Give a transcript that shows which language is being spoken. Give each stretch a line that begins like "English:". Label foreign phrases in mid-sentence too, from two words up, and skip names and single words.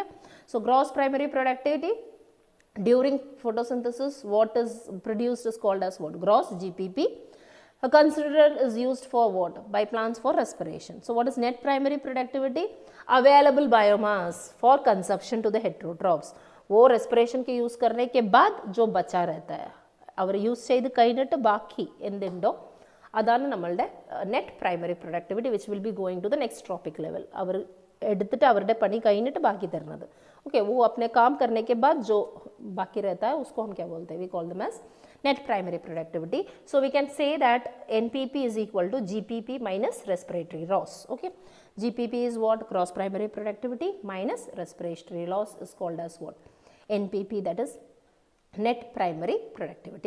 English: So gross primary productivity during photosynthesis, what is produced is called as what? Gross, GPP. A considerate is used for what? By plants for respiration. So what is net primary productivity? Available biomass for consumption to the heterotrophs.
Hindi: वो respiration के use करने के बाद जो बचा रहता है
Malayalam: അവർ യൂസ് ചെയ്ത് കഴിഞ്ഞിട്ട് ബാക്കി എന്തുണ്ടോ അതാണ് നമ്മളുടെ
English: net primary productivity, which will be going to the next trophic level.
Malayalam: അവർ എടുത്തിട്ട് അവരുടെ പണി കഴിഞ്ഞിട്ട് ബാക്കി തരുന്നത്.
Hindi: ओके, वो अपने काम करने के बाद जो बाकी रहता है उसको हम क्या बोलते हैं?
English: we call them as net primary productivity. So we can say that NPP is equal to GPP minus respiratory loss. Okay, GPP is what? Gross primary productivity minus respiratory loss is called as what? NPP, that is net primary productivity.